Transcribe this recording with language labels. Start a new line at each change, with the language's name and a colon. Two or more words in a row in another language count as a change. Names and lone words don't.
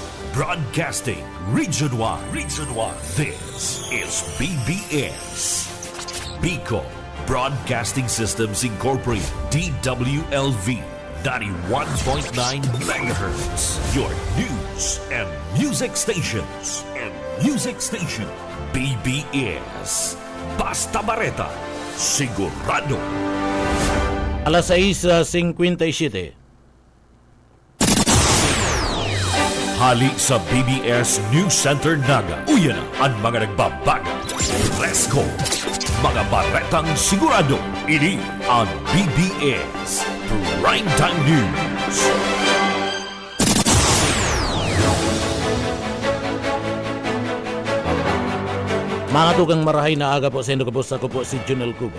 English: Broadcasting Region 1. Region 1. This is BBS. Bicol Broadcasting Systems Incorporated. DWLV 91.9 megahertz. Your news and music stations.
Bikol: BBS. Basta Bareta. Sigurado. Alas 6:57. Hali sa BBS News Center Naga. Uyan na ang mga nagbabaga.
English: Let's go!
Bikol: Mga baretang sigurado. Ini ang BBS Primetime News. Mga tugang marahay na aga po sa inyo kapos, ako po si Junel Cuba.